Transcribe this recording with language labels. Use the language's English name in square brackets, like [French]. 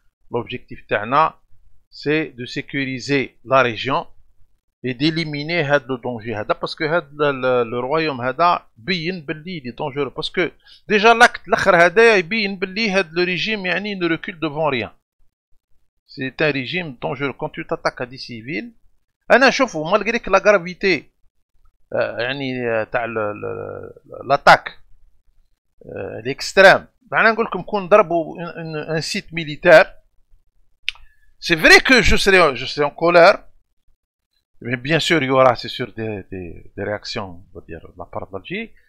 [French] L'objectif c'est de sécuriser la région et d'éliminer le danger parce que le royaume [Arabic] بين باللي [French] est dangereux parce que déjà l'acte [Arabic] الاخر هذا يبين باللي [French] le régime يعني ne recule devant rien. C'est un régime dangereux. Quand tu t'attaques à des civils, [Arabic] انا شوفوا [French] malgré que la gravité يعني تاع l'attaque l'extrême. [Arabic] انا نقول لكم كون ضربوا [French] un site militaire. C'est vrai que je serai en colère, mais bien sûr il y aura c'est sûr des réactions, on va dire, de la part d'Algérie.